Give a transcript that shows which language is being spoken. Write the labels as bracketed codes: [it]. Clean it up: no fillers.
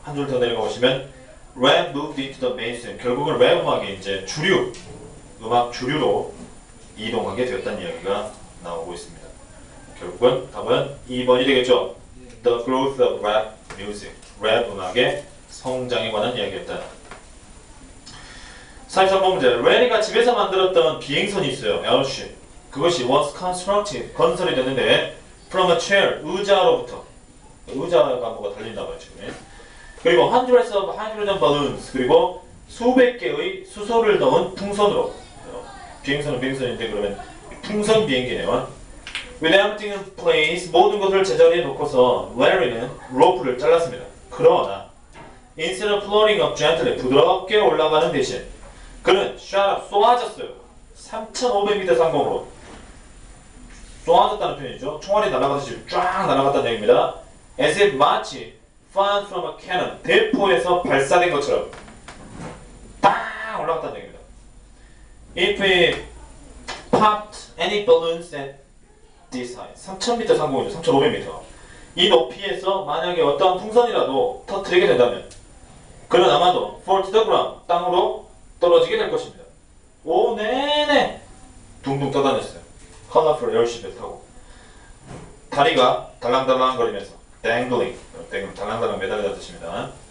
[ko] 한 줄 더 내려가 보시면 [en] rap moved into the mainstream, [ko] 결국은 랩 음악이 이제 음악 주류로 이동하게 되었다는 이야기가 나오고 있습니다. 결국은 답은 2번이 되겠죠. [en] The growth of rap music, [ko] 랩 음악의 성장에 관한 이야기였다. 43번 문제. 레니가 집에서 만들었던 비행선이 있어요. [en] airship. [ko] 그것이 [en] was constructed, [ko] 건설이 됐는데 [en] from a chair, [ko] 의자로부터. 의자가 뭐가 달린다고요 지금. 그리고 [en] hundreds of hydrogen balloons, [ko] 그리고 수백 개의 수소를 넣은 풍선으로. 비행선은 비행선인데 그러면 풍선 비행기네요. [en] With everything in place, [ko] 모든 것을 제자리에 놓고서 Larry는 로프를 잘랐습니다. 그러나 [en] instead of floating up gently, [ko] 부드럽게 올라가는 대신 그는 [en] shot up, [ko] 쏘아졌어요. 3,500m 상공으로 쏘아졌다는 표현이죠. 총알이 날아가듯이 쫙 날아갔다는 얘기입니다. As if 마치 [en] fired from a cannon, [ko] 대포에서 발사된 것처럼 빵 올라갔다는 얘기입니다. [en] If we popped any balloons at this height, [ko] 3,000m 상공이죠. 3,500m. 이 높이에서 만약에 어떠한 풍선이라도 터뜨리게 된다면 그는 아마도 [en] fall to the ground, [ko] 땅으로 떨어지게 될 것입니다. 오, 네네. 둥둥 떠다녔어요. 컬러풀 에어쉽을 타고. 다리가 달랑달랑거리면서 dangling, 달랑달랑 매달리다 뜻입니다.